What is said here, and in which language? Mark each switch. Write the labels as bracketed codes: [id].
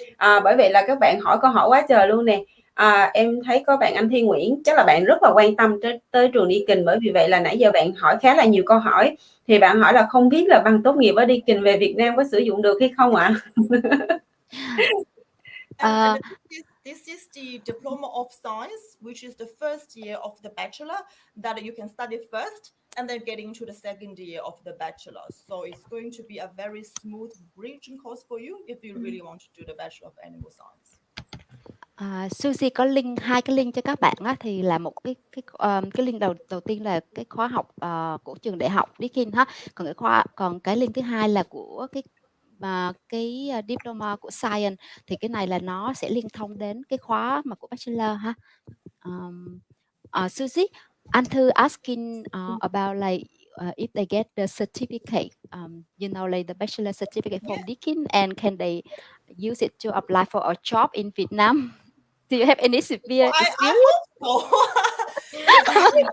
[vi] Bởi vậy là các bạn hỏi câu hỏi quá trời luôn nè. Em thấy có bạn anh Thi Nguyễn, chắc là bạn rất là quan tâm tới trường DEAKIN, bởi vì vậy là nãy giờ bạn hỏi khá là nhiều câu hỏi. Thì bạn hỏi là không biết là bằng tốt nghiệp ở DEAKIN về Việt Nam có sử dụng được hay không ạ? [en] This is the Diploma of Science, which is the first year of the bachelor that you can study first and then get into the second year of the bachelor. So it's going to be a very smooth bridging course for you if you really want to do the Bachelor of Animal Science. [vi] Suzie có hai cái link cho các bạn á, thì là một cái link đầu tiên là cái khóa học của trường đại học DEAKIN ha, còn cái link thứ hai là của cái diploma của science, thì cái này là nó sẽ liên thông đến cái khóa mà của bachelor ha. [en] Suzie, anh Thư asking about like if they get the certificate, like the bachelor certificate from DEAKIN, and can they use it to apply for a job in Vietnam? Do you have any severe experience? I hope so.